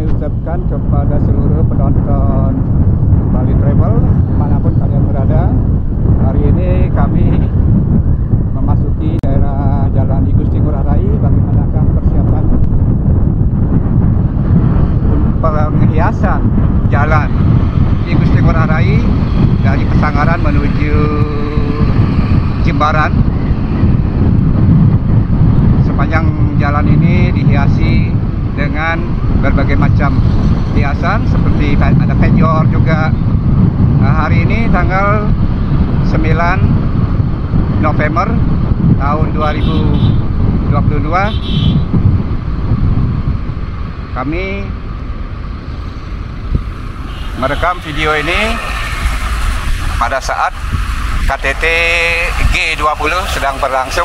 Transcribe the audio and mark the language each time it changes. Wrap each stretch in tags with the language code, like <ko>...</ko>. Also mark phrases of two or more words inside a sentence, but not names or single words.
<id>ucapkan kepada seluruh penonton Bali Travel dimanapun kalian berada. Hari ini kami memasuki daerah Jalan I Gusti Ngurah Rai. Bagaimanakah persiapan penghiasan Jalan I Gusti Ngurah Rai dari Pesanggaran menuju Jimbaran. Sepanjang jalan ini dihiasi dengan berbagai macam hiasan, seperti ada penjor juga. Hari ini tanggal 9 November tahun 2022 kami merekam video ini pada saat KTT G20 sedang berlangsung.</id>